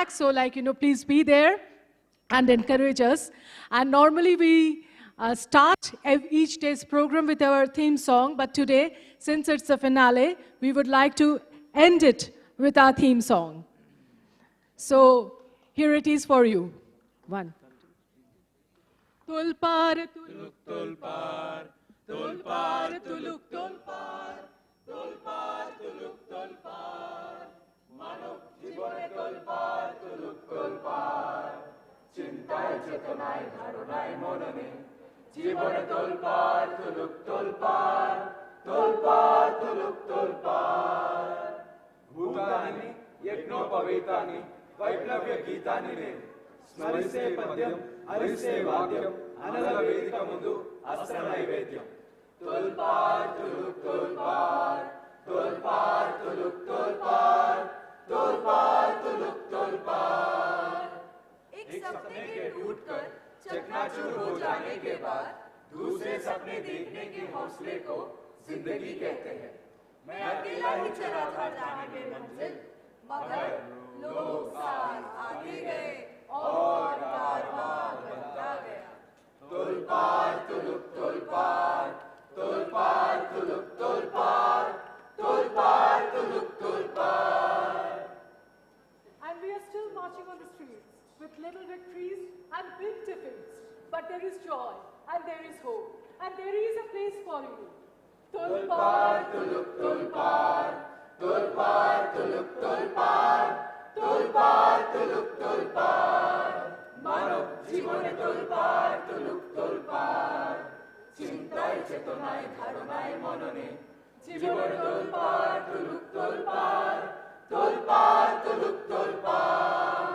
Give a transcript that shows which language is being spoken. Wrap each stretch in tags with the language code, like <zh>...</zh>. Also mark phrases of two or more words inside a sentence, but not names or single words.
<en>So like, you know, please be there and encourage us. And normally we start each day's program with our theme song, but today, since it's the finale, we would like to end it with our theme song. So here it is for you. 1.</en> <bn>তোলপাড়, তুলুক, তোলপাড়, তোলপাড়, তুলুক, তোলপাড়, তোলপাড়, তুলুক, তোলপাড়, মানব জীবনে তোলপাড়, তুলুক, তোলপাড়, চিন্তায় চেতনায় ধারণায় মননে জীবনে তোলপাড়, তুলুক, তোলপাড়, তোলপাড়, তুলুক, তোলপাড়,</bn> <te>భూతాని యజ్ఞోపవీతాని వైప్లవ్య గీతాని నేను స్మరిస్తే పద్యం హరిస్తే వాద్యం అనల వేదిక ముందు అస్త్ర నైవేద్యం</te> <bn>তোলপাড়, তুলুক, তোলপাড়, তোলপাড়, তুলুক, তোলপাড়, তোলপাড়, তুলুক, তোলপাড়.</bn> <hi>एक सपने के टूटकर चकनाचूर हो जाने के बाद दूसरे सपने देखने के हौसले को जिंदगी कहते हैं. मैं अकेला ही चला था जाने में मंजिल, मगर लोग साथ आते गए और कारवां बनता गया.</hi> <bn>তোলপাড়, তুলুক, তোলপাড়, তোলপাড়, তুলুক, তোলপাড়, তোলপাড়, তুলুক, তোলপাড়.</bn> <en>And we are still marching on the streets with little victories and big defeats. But there is joy and there is hope and there is a place for you.</en> <bn>তোলপাড়, তুলুক, তোলপাড়, তোলপাড়, তুলুক, তোলপাড়, তোলপাড়, তুলুক, তোলপাড়. মানব জীবনে তোলপাড়, তুলুক, তোলপাড়. চিন্তায় চেতনায় ধারণায় মননে জীবন তোলপাড় তুলুক তোলপাড় তোলপাড় তুলুক তোলপাড়</bn>